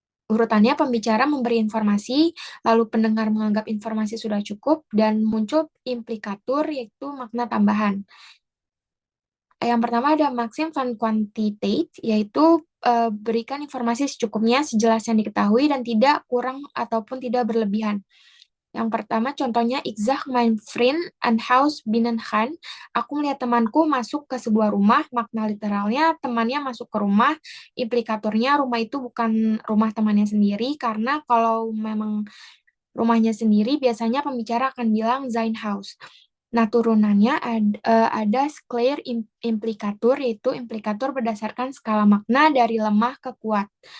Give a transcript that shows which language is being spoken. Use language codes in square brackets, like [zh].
[id] Urutannya, pembicara memberi informasi, lalu pendengar menganggap informasi sudah cukup, dan muncul implikatur, yaitu makna tambahan. Yang pertama ada maksim van quantitate, yaitu berikan informasi secukupnya, sejelas yang diketahui, dan tidak kurang ataupun tidak berlebihan. Yang pertama contohnya, [nl] ik zag mijn vriend een huis binnengaan. [id] Aku melihat temanku masuk ke sebuah rumah. Makna literalnya temannya masuk ke rumah. Implikatornya rumah itu bukan rumah temannya sendiri, karena kalau memang rumahnya sendiri biasanya pembicara akan bilang [nl] zijn huis. [id] Nah, turunannya ada Sclair implikator, yaitu implikator berdasarkan skala makna dari lemah ke kuat.